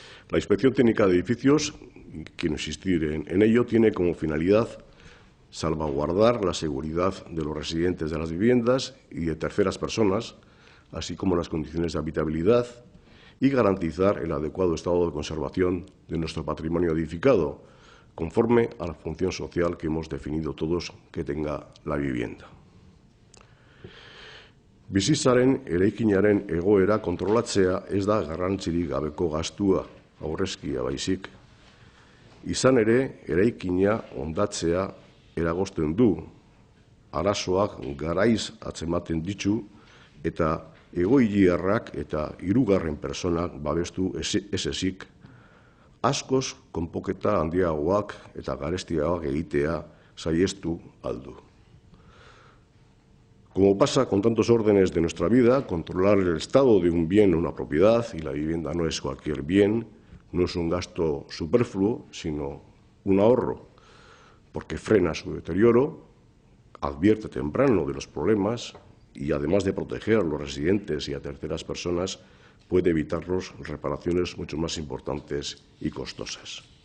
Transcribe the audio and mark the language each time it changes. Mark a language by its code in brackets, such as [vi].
[es] La Inspección Técnica de Edificios, quiero insistir en ello, tiene como finalidad salvaguardar la seguridad de los residentes de las viviendas y de terceras personas, así como las condiciones de habitabilidad, y garantizar el adecuado estado de conservación de nuestro patrimonio edificado, conforme a la función social que hemos definido todos que tenga la vivienda. [eu] Bizitzaren eraikinaren egoera kontrolatzea ez da garrantzirik gabeko gastua, aurrezkia baizik. Izan ere, eraikina hondatzea eragozten du, arazoak garaiz atzematen ditu eta egoiliarrak eta hirugarren pertsonak babestu ez ezik, askoz konpoketa handiagoak eta garestiagoak egitea saihestu aldu. [es] Como pasa con tantos órdenes de nuestra vida, controlar el estado de un bien o una propiedad, y la vivienda no es cualquier bien, no es un gasto superfluo, sino un ahorro, porque frena su deterioro, advierte temprano de los problemas y, además de proteger a los residentes y a terceras personas, puede evitarlos reparaciones mucho más importantes y costosas.